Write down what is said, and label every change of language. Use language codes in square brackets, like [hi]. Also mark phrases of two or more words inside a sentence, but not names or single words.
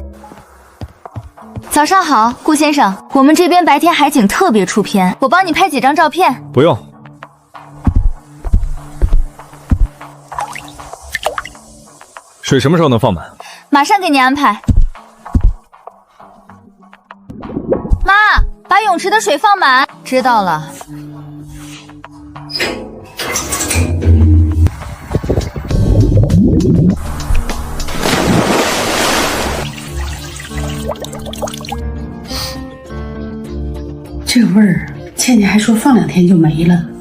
[zh] 早上好，顧先生，我們這邊白天海景特別出片，我幫你拍幾張照片。不用。水什麼時候能放滿？馬上給你安排。媽，把泳池的水放滿。知道了。這味兒，倩倩還說放2天就沒了。